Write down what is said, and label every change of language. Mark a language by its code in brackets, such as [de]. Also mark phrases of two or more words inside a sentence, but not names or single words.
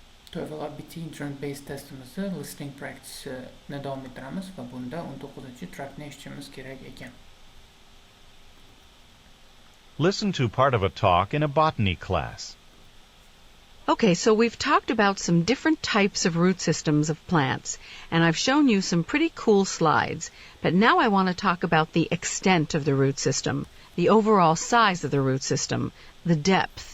[uz] TOEFL iBT internet-based testimizni [en] listening practice'ni [uz] davom ettiramiz va bunda 19-trackni eshitishimiz kerak ekan. [en] Listen to part of a talk in a botany class. Okay, so we've talked about some different types of root systems of plants, and I've shown you some pretty cool slides. But now I want to talk about the extent of the root system, the overall size of the root system, the depth.